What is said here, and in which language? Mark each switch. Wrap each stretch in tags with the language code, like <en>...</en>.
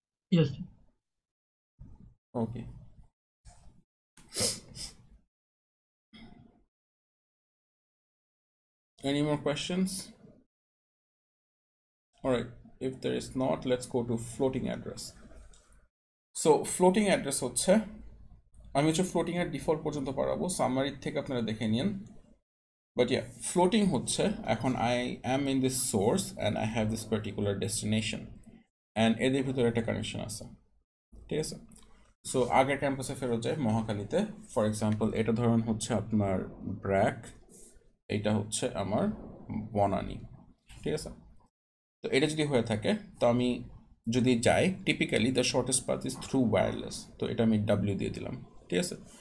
<en>Yes. Okay. Any more questions? All right. If there is not, let's go to floating address.</en> <bn>So floating address হচ্ছে, আমি হচ্ছে floating এর default পর্যন্ত পারাবো, summary থেকে আপনারা দেখে নিন।</bn> <en>But yeah, floating হচ্ছে, এখন I am in this source and I have this particular destination, and</en> <bn>এদের ভিতরে একটা কানেকশন আছে, ঠিক আছে? সো আগের ক্যাম্পাসে ফেরত যায় মহাখালীতে,</bn> <en>for example</en> <bn>এটা ধরুন হচ্ছে আপনার ব্র্যাক, এইটা হচ্ছে আমার বনানী, ঠিক আছে? তো এটা যদি হয়ে থাকে, তো আমি যদি যাই,</bn> <en>typically the shortest path is through wireless,</en> <bn>তো এটা আমি ডাব্লিউ দিয়ে দিলাম, ঠিক আছে?</bn>